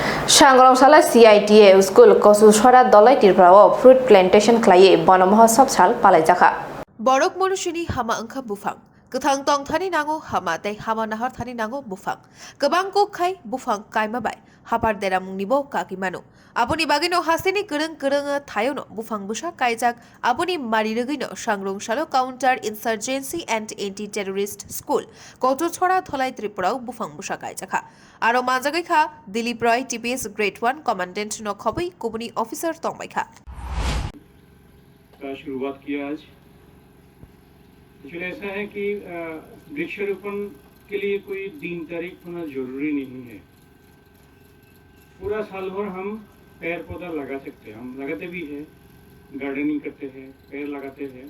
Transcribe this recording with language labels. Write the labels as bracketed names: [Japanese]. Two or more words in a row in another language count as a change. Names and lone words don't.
[Bodo] सांग्रांशाला [English] CITA school [Bodo] कसुसरा दलाई तिरफ्राव [English] fruit plantation [Bodo] खालायै बन महोत्सव साल पालायजाखा [Kok Borok] Borok monusuni hama angka bufang. Ketang tong thani nango hama tei hama nahar thani nango bufang. Kebang ko khai bufang kai mabai. Hapar deramung nibo kaki manu. Apuni bagino hasini kereng thayono bufang busa kaijak apuni marirugino sangrongshalo Counter Insurgency and Anti-Terrorist School. Kotu chora tholai Tripurao bufang busa kaijaka. Aro manjagai kha Dilip Roy TPS [English] Grade 1 Commandant [Kok Borok] no khobui [English] Company Officer [Kok Borok] tongbai kha. [Hindi] का शुरुआत किया आज। एक्चुअली ऐसा है कि वृक्षारोपण के लिए कोई दिन तारीख होना जरूरी नहीं है। पूरा साल भर हम पेड़ पौधा लगा सकते हैं, हम लगाते भी हैं, गार्डनिंग करते हैं, पेड़ लगाते हैं।